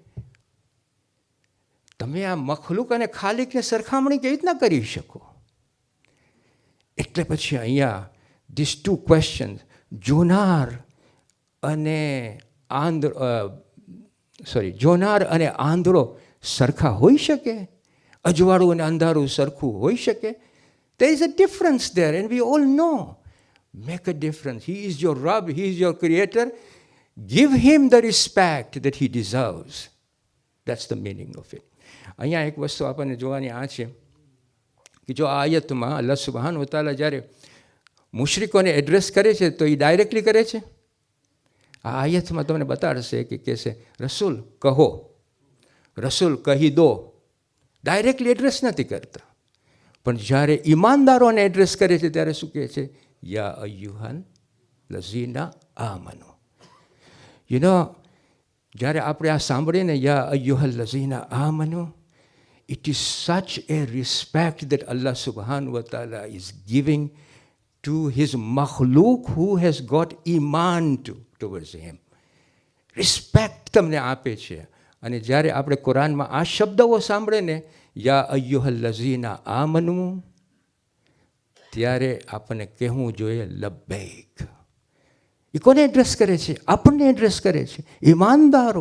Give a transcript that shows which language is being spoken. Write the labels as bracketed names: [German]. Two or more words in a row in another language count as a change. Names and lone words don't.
[Gujarati] તમે આ મખલુક અને ખાલિકને સરખામણી કેવી રીતના કરી શકો? એટલે પછી અહીંયા [English] this two question, [Gujarati] જોનાર અને આંધળો સરખા હોઈ શકે? અજવાળું અને અંધારું સરખું હોઈ શકે? [English] There is a difference there and we all know. Make a difference. He is your Rabb, He is your Creator. Give Him the respect that He deserves. That's the meaning of it. [Gujarati] અહીંયા એક વસ્તુ આપણને જોવાની આ છે કે જો આ આયતમાં [Arabic] الله سبحان وتعالى [Gujarati] જ્યારે મુશરિકોને એડ્રેસ કરે છે તો એ ડાયરેક્ટલી કરે છે. આ આયતમાં તમને બતાડશે કે કહેશે રસૂલ કહો, રસૂલ કહી દો. ડાયરેક્ટલી એડ્રેસ નથી કરતા. પણ જ્યારે ઈમાનદારોને એડ્રેસ કરે છે ત્યારે શું કહે છે? [Arabic] يا أيها الذين آمنوا. [English] you know, [Gujarati] જ્યારે આપણે આ સાંભળીએ ને [Arabic] يا أيها الذين آمنوا, [English] it is such a respect that [Arabic] الله سبحانه وتعالى [English] is giving to His makhluk who has got iman towards Him. [Gujarati] રિસ્પેક્ટ તમને આપે છે. અને જ્યારે આપણે કુરાનમાં આ શબ્દો સાંભળે ને, [Arabic] يا أيها الذين آمنوا, [Gujarati] ત્યારે આપણને કહેવું જોઈએ લબ્બૈક. એ કોને એડ્રેસ કરે છે? આપણને એડ્રેસ કરે છે. ઈમાનદારો.